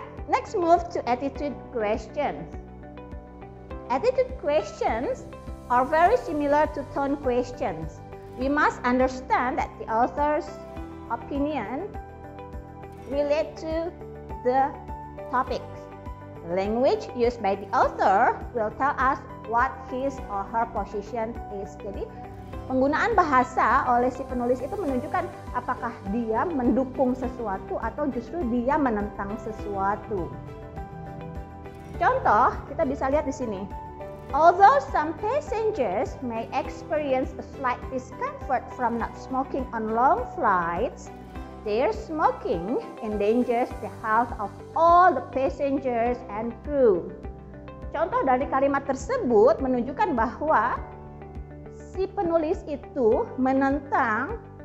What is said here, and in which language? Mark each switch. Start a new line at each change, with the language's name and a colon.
English: Next, move to attitude questions. Attitude questions are very similar to tone questions. We must understand that the author's opinion relate to the topics. The language used by the author will tell us what his or her position is.
Indonesian: Jadi penggunaan bahasa oleh si penulis itu menunjukkan apakah dia mendukung sesuatu atau justru dia menentang sesuatu. Contoh, kita bisa lihat di sini.
English: Although some passengers may experience a slight discomfort from not smoking on long flights, their smoking endangers the health of all the passengers and crew.
Indonesian: Contoh dari kalimat tersebut menunjukkan bahwa si penulis itu menentang